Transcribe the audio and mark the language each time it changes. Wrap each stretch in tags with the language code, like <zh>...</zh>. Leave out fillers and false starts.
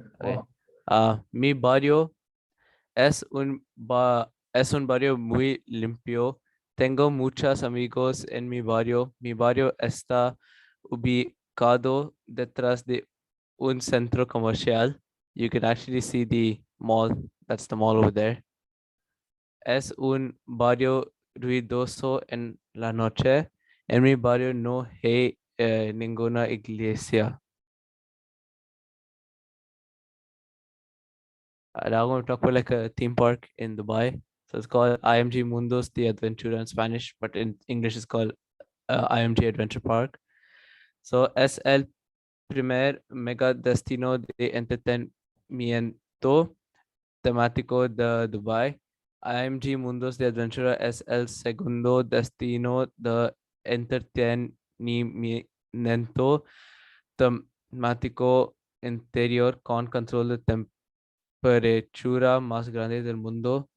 <en>Okay. Wow.</en> <es>Mi barrio es es un barrio muy limpio. Tengo muchos amigos en mi barrio. Mi barrio está ubicado detrás de un centro comercial.</es> <en>You can actually see the mall. That's the mall over there.</en> <es>Es un barrio ruidoso en la noche. En mi barrio no hay ninguna iglesia.</es> <en>Now I'm going to talk about like a theme park in Dubai. So it's called IMG Mundos de Aventura in Spanish, but in English it's called IMG Adventure Park.</en> <es>So es el primer mega destino de entretenimiento temático de Dubai. IMG Mundos de Aventura es el segundo destino de entretenimiento temático interior con control de temperatura más grande del mundo.</es>